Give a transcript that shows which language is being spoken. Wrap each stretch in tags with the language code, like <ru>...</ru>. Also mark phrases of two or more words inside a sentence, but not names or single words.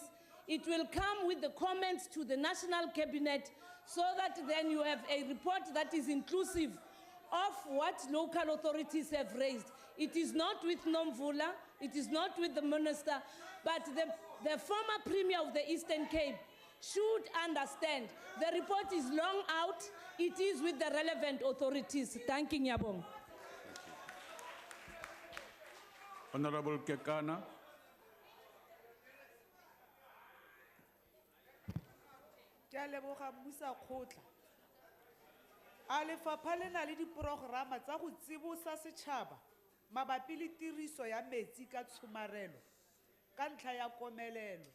<en>It will come with the comments to the National Cabinet so that then you have a report that is inclusive of what local authorities have raised. It is not with Nomvula, it is not with the Minister, but the former Premier of the Eastern Cape should understand the report is long out. It is with the relevant authorities. Thank you, Nyabong. Honorable Kekana.</en> <nso>Ke a leboga mmusa kgotla. A lefapha le na le diprograma tsa go tsibosa setšhaba mabapi le tiriso ya metsi ka tshomarelo ka ntlha ya komelelo.</nso>